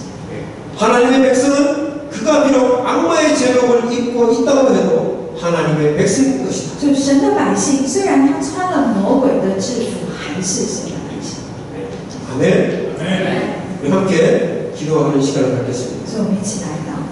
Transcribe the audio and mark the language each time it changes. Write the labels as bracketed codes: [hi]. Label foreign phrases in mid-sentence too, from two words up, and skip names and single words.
[ko] 하나님의 백성은 그가 비록 악마의 제목을 입고 있다고 해도 하나님의 백성인 것이다. [zh] 就是神的百姓，虽然他穿了魔鬼的制服，还是神的百姓。 [ko] 아멘. 우리 함께 기도하는 시간을 갖겠습니다. [zh] 所以我们一起来